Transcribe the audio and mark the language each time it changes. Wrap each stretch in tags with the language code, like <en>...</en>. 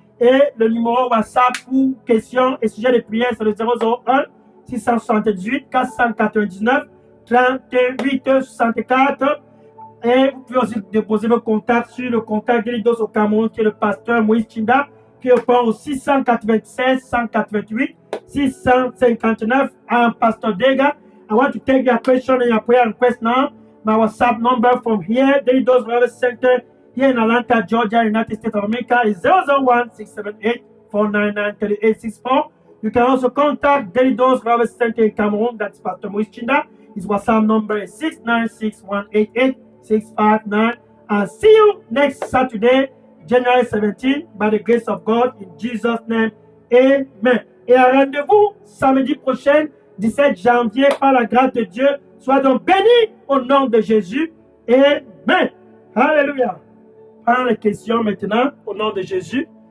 <fr>Et le numéro WhatsApp pour questions et sujets de prière, c'est le 001 678 499 38 64. Et vous pouvez aussi déposer vos contacts sur le contact d'Elidos au Cameroun, qui est le pasteur Moïse Chinda, qui répond au 696 188 659.</fr> <en>I'm Pastor Dega. I want to take your question and your prayer request now. My WhatsApp number from here, Delidos Revival Center, here in Atlanta, Georgia, United States of America, is 001 678 499 3864. You can also contact Delidos Revival Center in Cameroon, that's Pastor Moïse Chinda. His WhatsApp number is 696 188 659. And see you next Saturday, January 17, by the grace of God, in Jesus' name. Amen.</en> <fr>Et un rendez-vous samedi prochain, 17 janvier, par la grâce de Dieu. Sois donc bénis au nom de Jésus. Amen. Alléluia. Prends les questions maintenant au nom de Jésus.</fr>